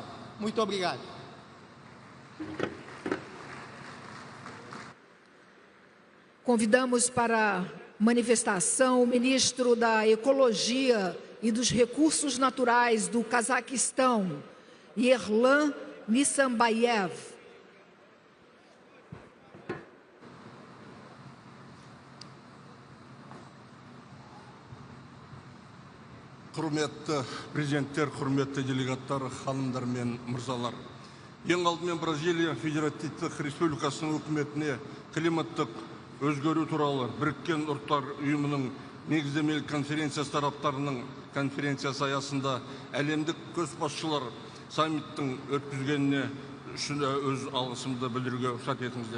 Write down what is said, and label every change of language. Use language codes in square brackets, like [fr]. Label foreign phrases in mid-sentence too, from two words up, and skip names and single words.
[pt] Muito obrigado. Convidamos para manifestação o ministro da Ecologia e dos Recursos Naturais do Cazaquistão, Yerlan Nissambayev. [kk] Құрметті президенттер, құрметті делегаттар, ханымдар мен мырзалар. Ең алдымен Бразилия Федеративтік Республикасының үкіметіне климаттық өзгеру туралы Біріккен Ұлттар ұйымының негіздемелік конференциясы тараптарының конференциясы аясында әлемдік көшбасшылар саммиттің өткізгеніне үшін өз алғысымды білдіруге рұқсат етіңіздер.